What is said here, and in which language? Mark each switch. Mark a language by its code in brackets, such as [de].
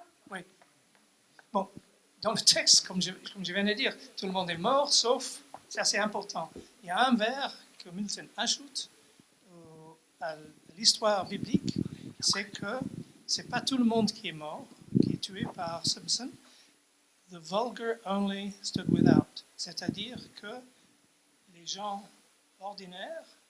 [fr] Oui. Bon, dans le texte, comme je viens de dire, tout le monde est mort, sauf, c'est assez important. Il y a un vers que Milton ajoute à l'histoire biblique, c'est que c'est pas tout le monde qui est mort, qui est tué par Samson. [en] The vulgar only stood without. [fr] C'est-à-dire que les gens ordinaires